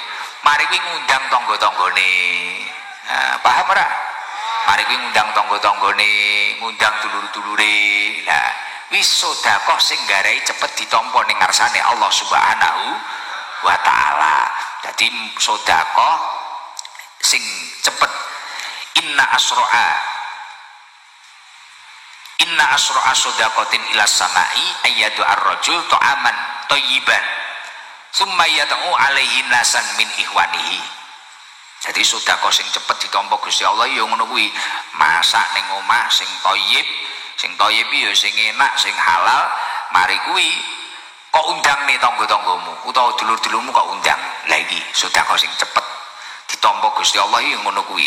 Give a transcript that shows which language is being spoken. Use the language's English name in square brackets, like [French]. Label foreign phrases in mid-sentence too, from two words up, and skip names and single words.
[Javanese] mari kuwi ngundang tangga-tanggane paham ora mari kuwi ngundang tangga-tanggane ngundang dulur-dulure lah wis sedekah sing garai cepet ditampa ning ngarsane Allah [Arabic] سبحانه وتعالى [Javanese] dadi sedekah sing cepet inna [Arabic] أسرع صدقة إلى السماء أن يصنع الرجل طعاما طيبا ثم يدعو عليه ناسا من إخوانه. [Javanese] Jadi sedekah sing cepet ditampa Gusti Allah ya ngono kuwi, masak ning omah sing thayyib ya sing enak sing halal, mari kuwi kok undang nih tangga-tanggamu utawa dulur-dulurmu kok undang. Lah iki sedekah sing cepet ditampa Gusti Allah ya ngono kuwi.